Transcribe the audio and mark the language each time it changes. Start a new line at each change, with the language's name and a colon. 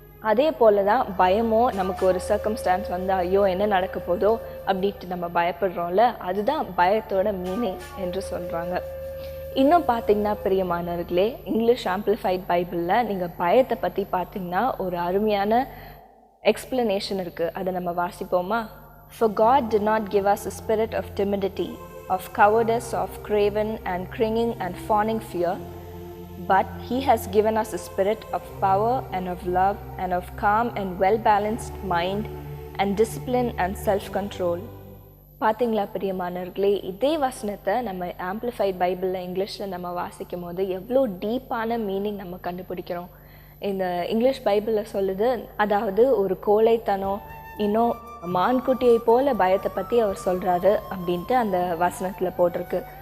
Tamil: அதே போல தான் பயமோ, நமக்கு ஒரு சர்க்கம்ஸ்டான்ஸ் ஐயோ என்ன நடக்க போதோ அப்படின்ட்டு நம்ம பயப்படுறோம்ல, அதுதான் பயத்தோட மீனிங் என்று சொல்கிறாங்க. இன்னும் பார்த்தீங்கன்னா பிரியமானவர்களே, இங்கிலீஷ் ஆம்பிளிஃபைட் பைபிளில் நீங்கள் பயத்தை பற்றி பார்த்தீங்கன்னா ஒரு அருமையான எக்ஸ்பிளனேஷன் இருக்குது. அதை நம்ம வாசிப்போமா?
English: For God did not give us a spirit of timidity, of cowardice, of craven and cringing and fawning fear, but He has given us a spirit of power and of love and of calm and well-balanced mind and discipline and self-control.
Tamil: பார்த்தீங்களா பிரியமானவர்களே, இதே வசனத்தை நம்ம amplified பைபிளில் இங்கிலீஷில் நம்ம வாசிக்கும் போது எவ்வளோ டீப்பான மீனிங் நம்ம கண்டுபிடிக்கிறோம். இந்த இங்கிலீஷ் பைபிளில் சொல்லுது, அதாவது ஒரு கோழைத்தனம், இன்னும் மான்குட்டியை போல பயத்தை பற்றி அவர் சொல்கிறாரு அப்படின்ட்டு அந்த வசனத்தில் போட்டிருக்கு.